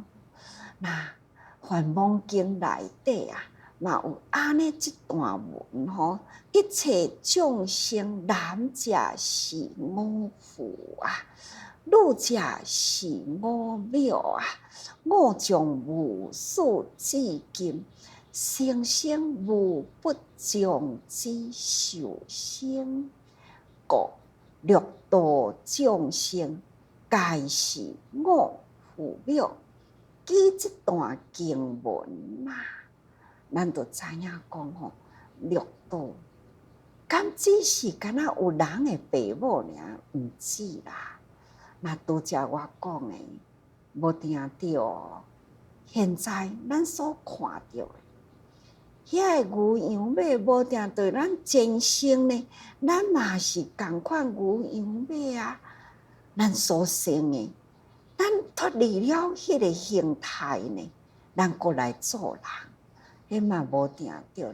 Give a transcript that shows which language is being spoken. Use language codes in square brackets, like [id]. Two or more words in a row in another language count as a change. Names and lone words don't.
[nan] 那梵网经内底啊，嘛有安尼一段文吼，一切众生，男者是我父啊，女者是我母啊，我从无始至今。生生无不将之受生，故六道众生皆是我父母。记这段经文啊，咱就知影讲吼，六道敢只是敢若有人的父母尔，毋止啦。那拄则我讲的，无定着现在咱所看到的，遐个牛羊马无定着咱前生呢，咱嘛是同款牛羊马啊，咱所生的，咱脱离了迄个形态呢，咱过来做人，迄嘛无定着。